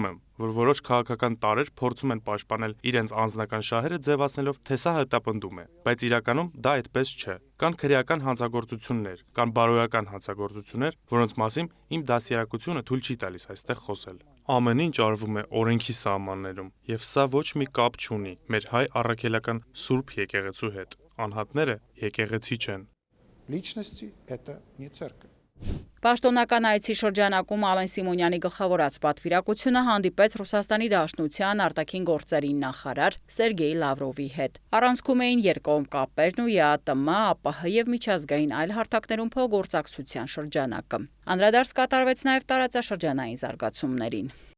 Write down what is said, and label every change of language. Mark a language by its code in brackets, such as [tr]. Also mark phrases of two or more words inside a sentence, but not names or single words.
[hy] եմ, որ որոշ քաղաքական տարրեր փորձում են պաշտպանել իրենց անձնական շահերը ձևացնելով, թե սա հետապնդում է, բայց իրականում դա այդպես չէ։ Կան քրեական հանցագործություններ, կան բարոյական հանցագործություններ, որոնց մասին իմ դաստիարակությունը թույլ չի տալիս այստեղ խոսել։ Ամեն ինչ արվում է օրենքի սահմաններում, եւ սա ոչ մի կապ չունի մեր հայ առաքելական սուրբ եկեղեցու հետ։ Անհատները եկեղեցի չեն։ [ru] Личности это не церковь. [hy] Պաշտոնական այցի շրջանակում Ալեն Սիմոնյանի գլխավորած պատվիրակությունը հանդիպեց Ռուսաստանի Դաշնության արտաքին գործերի նախարար Սերգեյ Լավրովի հետ։ Առանցքում էին երկկողմ կապերն ու ԵԱՏՄ, ԱՊՀ եւ միջազգային այլ հարթակներում փոխգործակցության շրջանակը։ Անդրադարձ կատարվեց նաև տարածաշրջանային զարգացումներին։